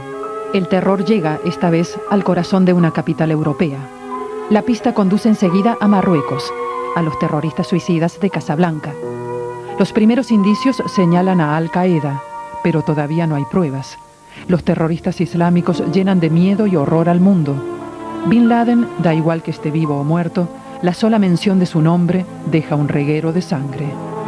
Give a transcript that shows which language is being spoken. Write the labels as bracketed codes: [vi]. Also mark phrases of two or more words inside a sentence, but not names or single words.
[es] El terror llega, esta vez, al corazón de una capital europea. La pista conduce enseguida a Marruecos, a los terroristas suicidas de Casablanca. Los primeros indicios señalan a Al-Qaeda, pero todavía no hay pruebas. Los terroristas islámicos llenan de miedo y horror al mundo. Bin Laden, da igual que esté vivo o muerto, la sola mención de su nombre deja un reguero de sangre.